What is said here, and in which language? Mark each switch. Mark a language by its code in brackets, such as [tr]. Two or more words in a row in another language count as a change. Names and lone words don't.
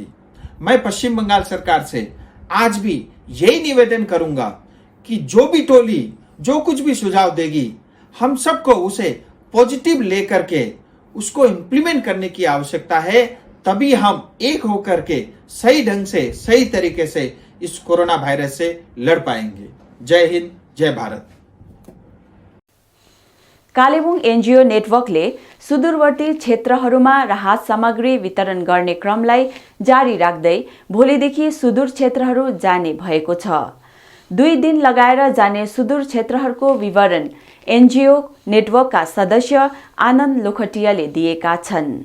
[hi] मैं पश्चिम बंगाल सरकार से आज भी यही निवेदन करूंगा कि जो भी टोली जो कुछ भी सुझाव देगी, हम सबको उसे पॉजिटिव लेकर के उसको इम्प्लीमेंट करने की आवश्यकता है। तभी हम एक होकर के सही ढंग से, सही तरीके से इस कोरोना वायरस से लड़ पाएंगे। जय हिंद, जय भारत। [ne] कालेबुङ एनजिओ नेटवर्कले सुदूरवर्ती क्षेत्रहरूमा राहत सामग्री वितरण गर्ने क्रमलाई जारी राख्दै भोलिदेखि सुदूर क्षेत्रहरू जाने भएको छ। 2 दिन लगाएर जाने सुदूर क्षेत्रहरूको विवरण एनजिओ नेटवर्कका सदस्य आनन्द लोखटियाले दिएका छन्।